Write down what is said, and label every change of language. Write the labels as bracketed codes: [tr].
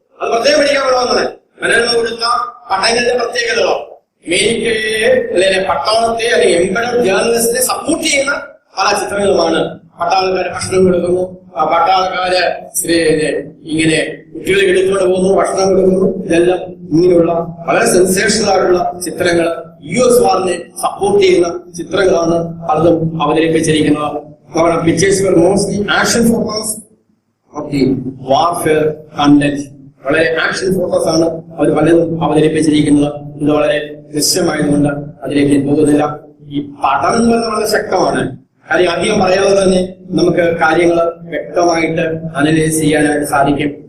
[ml] അത് പ്രത്യേകം പഠിക്കാൻ കൊള്ളാവുന്നത്. മനോരമ കൊടുത്ത പടങ്ങളുടെ പ്രത്യേകതകളോ അമേരിക്കയെ അല്ലെങ്കിൽ പട്ടാളത്തെ അല്ലെങ്കിൽ എംബഡഡ് ജേർണലിസ്റ്റിനെ സപ്പോർട്ട് ചെയ്യുന്ന പല ചിത്രങ്ങളുമാണ്. പട്ടാളക്കാര് ഭക്ഷണം കൊടുക്കുന്നു, പട്ടാളക്കാര് ഇങ്ങനെ കുട്ടികളെ എടുത്തുകൊണ്ട് പോകുന്നു, ഭക്ഷണം കൊടുക്കുന്നു. ഇതെല്ലാം ഇങ്ങനെയുള്ള വളരെ സെൻസേഷണൽ ആയിട്ടുള്ള ചിത്രങ്ങൾ, US വാറിനെ സപ്പോർട്ട് ചെയ്യുന്ന ചിത്രങ്ങളാണ് പലതും അവതരിപ്പിച്ചിരിക്കുന്നത്. നമ്മുടെ pictures [en] were mostly action photos of the warfare content [ml] വളരെ ആക്ഷൻ ഫോക്കസ് ആണ് അവർ പലതും അവതരിപ്പിച്ചിരിക്കുന്നത്. ഇത് വളരെ ദൃശ്യമായതുകൊണ്ട് അതിലേക്ക് പോകുന്നില്ല. ഈ പഠനം എന്ന് പറയുന്നത് വളരെ ശക്തമാണ്. കാര്യം അധികം പറയാതെ തന്നെ നമുക്ക് കാര്യങ്ങൾ വ്യക്തമായിട്ട് അനലൈസ് ചെയ്യാനായിട്ട് സാധിക്കും.